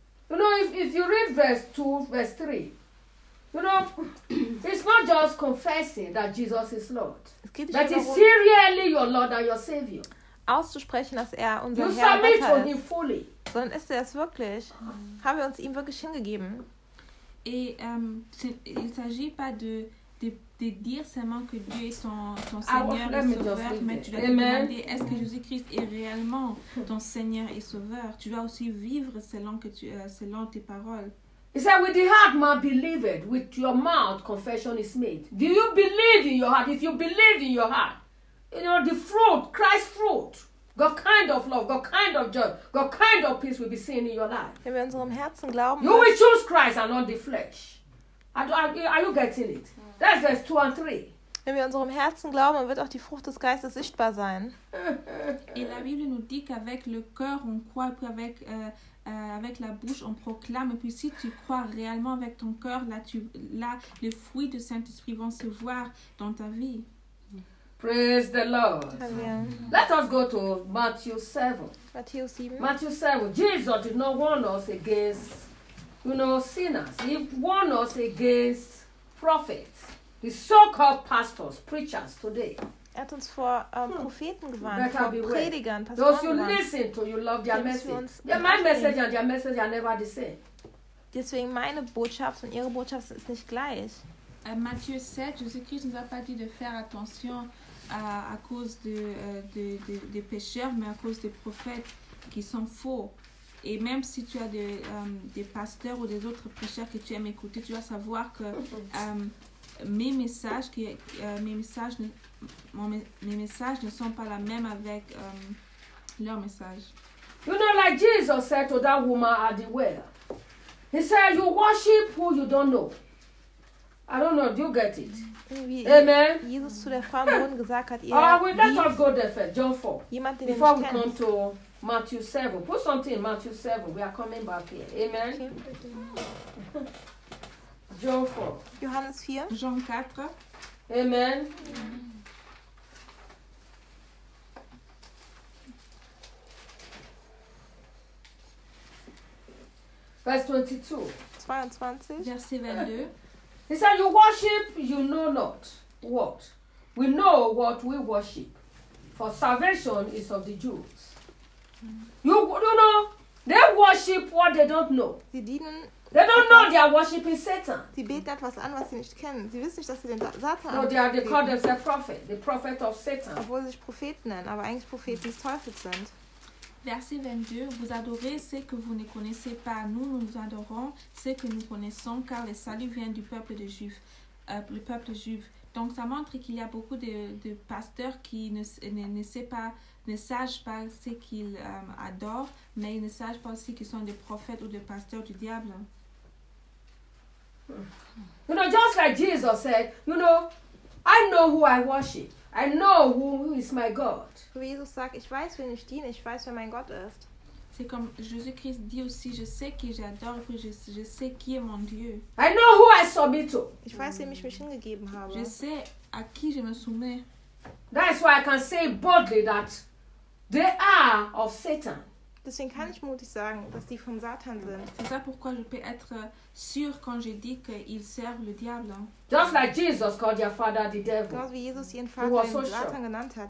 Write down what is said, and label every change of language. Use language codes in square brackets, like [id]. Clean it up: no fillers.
[en] You know, if you read verse 2, verse 3, you know, it's not just confessing that Jesus is Lord. But it's serially your Lord and your Savior. [de] Auszusprechen, dass er unser [en] you [de] Herr [en] submit [de] Vater [en] to him fully. [de] Sondern ist er es wirklich? Haben wir uns ihm wirklich hingegeben? [fr] Il s'agit pas de dire seulement que Dieu est ton Seigneur et Sauveur, mais tu dois te demander est-ce que Jésus-Christ est réellement ton Seigneur et Sauveur. Tu dois aussi vivre selon tes paroles. [en] He said, with the heart man believeth, with your mouth confession is made. Do you believe in your heart? If you believe in your heart, you know, the fruit, Christ's fruit, God kind of love, God kind of joy, God kind of peace will be seen in your life. [de] Wenn wir unserem Herzen glauben, [en] you will choose Christ and not the flesh. Are you getting it? That's verse 2 and 3. [de] Wenn wir unserem Herzen glauben, dann wird auch die Frucht des Geistes sichtbar sein. [fr] Et la Bible nous dit qu'avec le cœur on croit, puis avec la bouche on proclame, et puis si tu crois réellement avec ton cœur, là les fruits du Saint-Esprit vont se voir dans ta vie. [en] Praise the Lord. Amen. Let us go to Matthew 7. Matthew 7. Matthew 7. Jesus did not warn us against, you know, sinners. He warned us against prophets, the so-called pastors, preachers today. [de] Er hat uns vor Propheten gewarnt, vor Predigern, Pastoren. [en] Those you listen to, you love their message. Yeah, my message and their message are never the same. [de] Deswegen meine Botschaft und ihre Botschaft ist nicht gleich. [fr] Matthieu 7, Jésus-Christ nous a pas dit de faire attention à cause de pécheurs, mais à cause des prophètes qui sont faux. Et même si tu as des pasteurs ou des autres prêcheurs que tu aimes écouter, tu dois savoir que mes messages ne sont pas la même avec leurs messages. [en] You know, like Jesus said to that woman at the well. He said, you worship who you don't know. I don't know, do you get it? Amen. [de] Jesus zu der Frau gesagt hat, [en] let us go there first, John 4. Before we come to Matthew 7. Put something in Matthew 7. We are coming back here. Amen. John 4. [de] Johannes 4. [fr] Jean 4. [en] Amen. Amen. Verse 22. [fr] Verset 22. [en] He said, you worship, you know not what. We know what we worship, for salvation is of the Jews. Mm. You know, they worship what they don't know. They don't know they are worshiping Satan. [de] Sie beten etwas an, was sie nicht kennen. Sie wissen nicht, dass sie den Satan anbeten. [en] No, they call themselves prophet, the prophet of Satan. [de] Obwohl sie sich Propheten nennen, aber eigentlich Propheten des Teufels sind. [fr] Verset 22, vous adorez ce que vous ne connaissez pas. Nous, nous adorons ce que nous connaissons, car le salut vient du peuple de Juif, le peuple juif. Donc, ça montre qu'il y a beaucoup de pasteurs qui ne savent pas ce qu'ils adorent, mais ils ne savent pas aussi qu'ils sont des prophètes ou des pasteurs du diable. [en] You know, just like Jesus said, you know, I know who I worship. I know who is my God. [de] Wie Jesus sagt, ich weiß, wen ich diene, ich weiß, wer mein Gott ist. [fr] C'est comme Jésus-Christ dit aussi, je sais qui j'adore, puis je sais qui est mon Dieu. [en] I know who I submit to. [de] Ich weiß, wem ich mich hingegeben habe. [fr] Je sais à qui je me soumets. [en] That is why I can say boldly that they are of Satan. [de] Deswegen kann ich mutig sagen, dass die vom Satan sind. [fr] C'est ça pourquoi je peux être sûr quand je dis qu'ils servent le diable. [en] Just like Jesus called your father the devil. [de] Genau wie Jesus ihren Vater den Satan genannt hat.